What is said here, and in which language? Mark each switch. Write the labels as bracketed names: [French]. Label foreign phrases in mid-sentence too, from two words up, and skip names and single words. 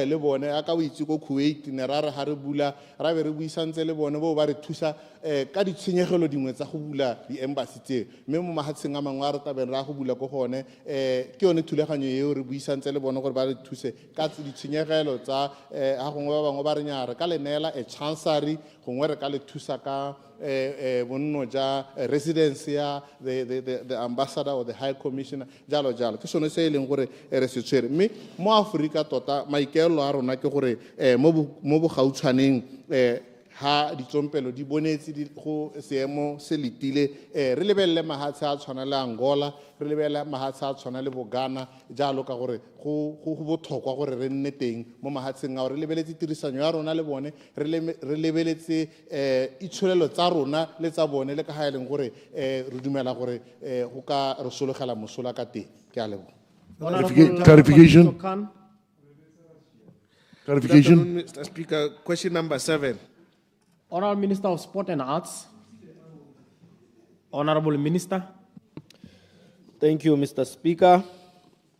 [Tswana] le bone aka o itse go Kuwait ne ra re ha re bula ra be re buisantse le bone bo ba re thusa ka ditshenyegelo dingwe tsa go bula di embassy tse mme mo mahatsheng a mangwe a re tabeng ra go bula go gone ke yone thulaganyo eo re buisantse le bone gore ba re thuse ka ditshenyegelo tsa ha gongwe ba bangwe ba re nya re ka le neela chancery gongwe re ka le thusa ka bonno ja residence ya [English] the ambassador or the high commissioner [Tswana] jalo ke sone se e leng gore re se tshwere mme mo Africa tota maikelo a rona ke gore mo bo gautshwaneng ha ditsompelo di bonetse go seemo se letile re lebelle mahatshe a tshwana le Angola re lebelle mahatshe a tshwana le Bogana jalo ka gore go botlhokwa gore re nne teng mo mahatsheng a re lebeletse tirisanyo ya rona le bone re lebeletse itshulelo tsa rona le tsa bone le ka ha eleng gore re dumela gore go ka re sologela mosola ka teng ke a leboga [English] clarification Mr. Speaker, question number 7. Honorable Minister of Sport and Arts. Honorable Minister. Thank you, Mr. Speaker.